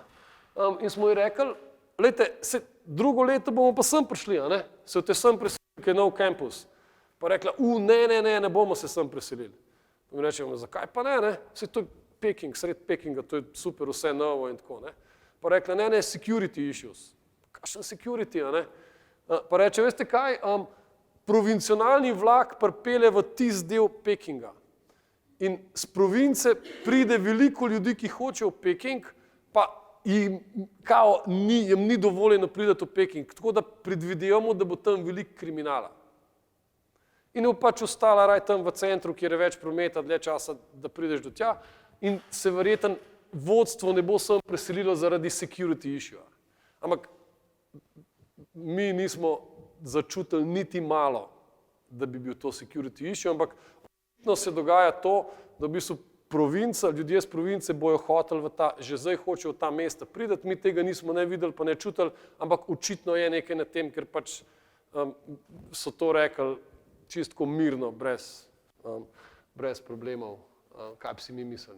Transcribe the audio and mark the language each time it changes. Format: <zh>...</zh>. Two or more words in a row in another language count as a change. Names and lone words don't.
<sl>In smo ji rekli, glejte, drugo leto bomo pa sem prišli, a ne, se te sem preselili, ker je nov kampus. Pa rekla, ne bomo se sem preselili. In rečemo, zakaj pa ne, saj to je Peking, sred Pekinga, to je super, vse novo in tako, ne. Pa rekla, ne,</sl> <en>security issues.</en> <sl>Kakšen security, a ne. Pa reče, veste kaj, provincionalni vlak pripelje v tisti del Pekinga. In z province pride veliko ljudi, ki hočejo v Peking, pa jim ni dovoljeno priti v Peking, tako da predvidevamo, da bo tam veliko kriminala. In je pač ostala raj tam v centru, kjer je več prometa, dlje časa, da prideš do tja in se verjetno vodstvo ne bo sem preselilo zaradi</sl> <en>security issue.</en> <sl>Ampak mi nismo začutili niti malo, da bi bil to</sl> <en>security issue,</en> <sl>ampak očitno se dogaja to, da v bistvu provinca, ljudje z province bojo hoteli že zdaj hočejo v ta mesta prideti, mi tega nismo ne videli, pa ne čutili, ampak očitno je nekaj na tem, ker pač so to rekli čistko mirno, brez problemov, kaj bi si mi mislili.</sl>